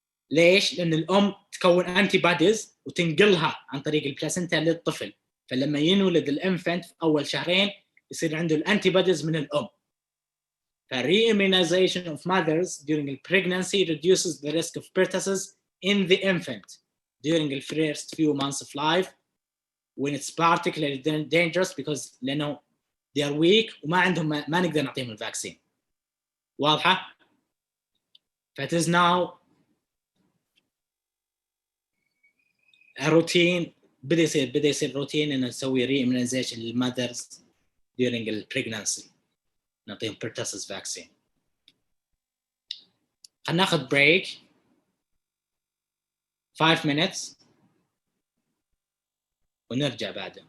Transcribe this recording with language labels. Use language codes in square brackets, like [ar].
[ar] ليش؟ لان الام تكون انتي بوديز وتنقلها عن طريق البلاسنتا للطفل، فلما ينولد الانفنت في اول شهرين يصير عنده الانتي بوديز من الام. [en] re-immunization of mothers during pregnancy reduces the risk of pertussis in the infant during the first few months of life, when it's particularly dangerous because [ar] لأنه [en] they are weak [ar] وما عندهم ما نقدر نعطيهم الفاكسين. واضحة؟ [en] فit is now a routine، [ar] بدأ يصير روتين إنه نسوي [en] re-immunization للmothers during the pregnancy، [ar] نعطيهم [en] pertussis vaccine. [ar] هناخذ break 5 minutes ونرجع بعده.